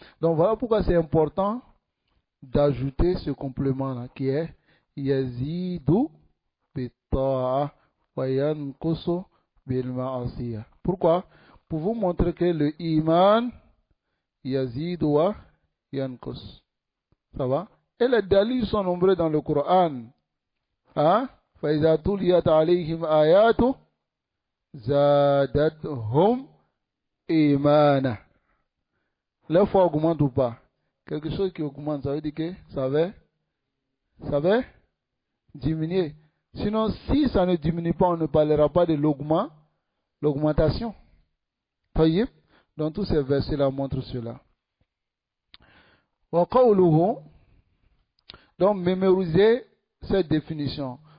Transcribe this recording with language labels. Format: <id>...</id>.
<fr>Donc voilà pourquoi c'est important d'ajouter ce complément-là qui est</fr> <ar>yazidu bi-ta'a wa yanqusu bil-ma'asiyah.</ar> <fr>Pourquoi? Pour vous montrer que le iman</fr> <ar>yazidu wa yanqus.</ar> <fr>Ça va? Et les dalils sont nombreux dans le Coran. Hein?</fr> <ar>فَإِذَا تُلِيَتْ عَلَيْهِمْ آيَاتُ زَادَتْهُمْ إِيمَانًا.</ar> <fr>La foi augmente ou pas? Quelque chose qui augmente, ça veut dire que ça va diminuer. Sinon, si ça ne diminue pas, on ne parlera pas de l'augmentation. Voyez? Donc tous ces versets-là montrent cela. Donc mémorisez cette définition.</fr>